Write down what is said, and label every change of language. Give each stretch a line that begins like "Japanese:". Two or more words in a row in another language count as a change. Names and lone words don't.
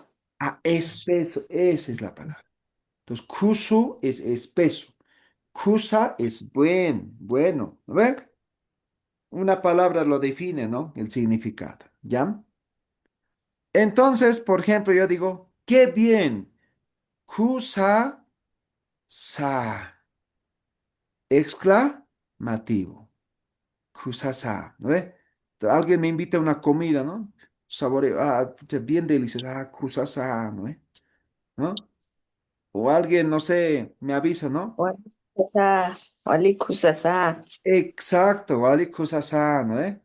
Spanish: Ah, espeso, esa es la palabra. Entonces, Cusu es espeso. Cusa es bueno. ¿No ven? Una palabra lo define, ¿no? El significado, ¿ya? Entonces, por ejemplo, yo digo, qué bien.
Aymara: Cusa sa.
Spanish: Exclamativo.
Aymara: Cusa sa.
Spanish: ¿No ve? Alguien me invita a una comida, ¿no? Saboreo, pucha, bien delicioso.
Aymara: Cusa sa,
Spanish: ¿no ve? ¿No? O alguien, no sé, me avisa, ¿no? Walikusasa. Walikusasa. Exacto, vale,
Aymara: cusa sa,
Spanish: ¿no ve?